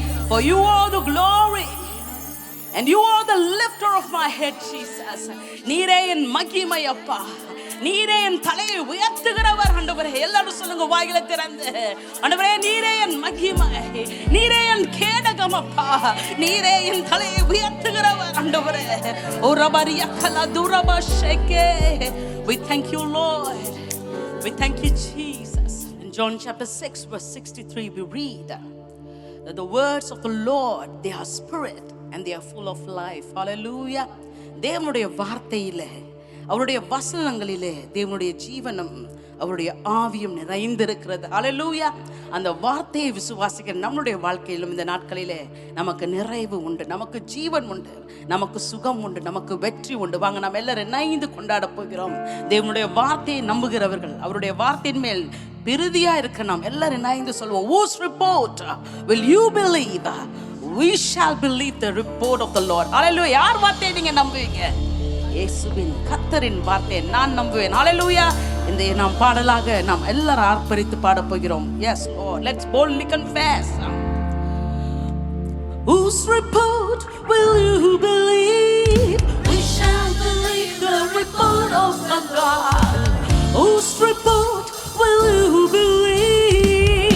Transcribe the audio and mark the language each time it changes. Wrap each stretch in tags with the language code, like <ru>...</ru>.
<en>For you are the glory and you are the lifter of my head, Jesus.</en> <ta>நீரே என் மகிமை அப்பா, நீரே என் தலையை உயர்த்துகிறவர். ஆண்டவரே எல்லாரும் சொல்லுங்க வாயில திறந்து, ஆண்டவரே நீரே என் மகிமை, நீரே என் கேடகம் அப்பா, நீரே என் தலையை உயர்த்துகிறவர். ஆண்டவரே ஓ ரபரியா கலா துரபா ஷேகே.</ta> <en>We thank you, Lord. We thank you, Jesus. In John chapter 6 verse 63 we read that the words of the Lord, they are spirit and they are full of life. Hallelujah.</en> <ta>தேவனுடைய வார்த்தையிலே, அவருடைய வசனங்களிலே தேவனுடைய ஜீவனும் அவருடைய ஆவியும் நிறைந்திருக்கிறது. ஹல்லேலூயா. அந்த வார்த்தையை விசுவாசிக்கிற நம்முடைய வாழ்க்கையிலும் இந்த நாட்களிலே நமக்கு நிறைவு உண்டு, நமக்கு ஜீவன் உண்டு, நமக்கு சுகம் உண்டு, நமக்கு வெற்றி உண்டு. வாங்க நம்ம எல்லாரும் இணைந்து கொண்டாட போகிறோம். தேவனுடைய வார்த்தையை நம்புகிறவர்கள், அவருடைய வார்த்தையின் மேல் பிரிதியா இருக்க நாம் எல்லாரும் இணைந்து சொல்வோம்.</ta> <en>Whose report will you believe? We shall believe the report of the Lord.</en> <ta>Hallelujah. யார் வார்த்தையை நீங்க நம்புவீங்க? இயேசுவின் கர்த்தரின் வார்த்தையை நான் நம்புவேன். ஹல்லேலூயா. இந்த நாம் பாடலாக நாம் எல்லாரும் ஆர்ப்பரித்து பாட போகிறோம்.</ta> <en>Yes Lord, let's boldly confess. Whose report will you believe? We shall believe the report of God. Whose report will you believe?</en>